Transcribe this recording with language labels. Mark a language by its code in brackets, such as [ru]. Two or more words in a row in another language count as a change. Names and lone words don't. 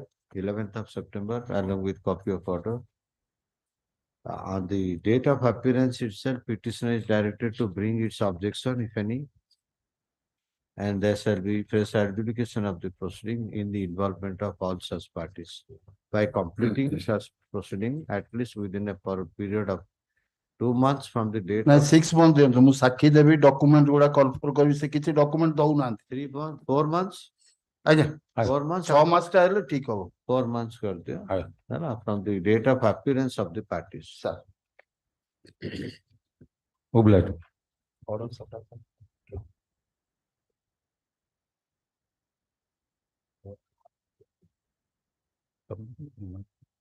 [en] 11th of September, along with copy of order. On the date of appearance itself, petitioner is directed to bring its objection, if any, and there shall be fresh adjudication of the proceeding in the involvement of all such parties. By completing such proceeding, at least within a period of 2 months from the date [or] ନା [en] of [or] 6 months ଦିଅନ୍ତୁ ମୁଁ ସାକ୍ଷୀ ଦେବି ଡକ୍ୟୁମେଣ୍ଟ ଗୁଡା କଲଫର କରିବି ସେ କିଛି ଡକ୍ୟୁମେଣ୍ଟ ଦଉନାହାନ୍ତି [en] 3 months, 4 months, [or] ଆଜ୍ଞା [en] 4 months, [or] 6 ମାସଟା ହେଲେ ଠିକ ହବ 4 months କରିଦିଅ, ହେଲା, [en] from the date of appearance of the parties. [or] ସାର୍ [en] Obliged. [or] ଅର୍ଡର ସଟା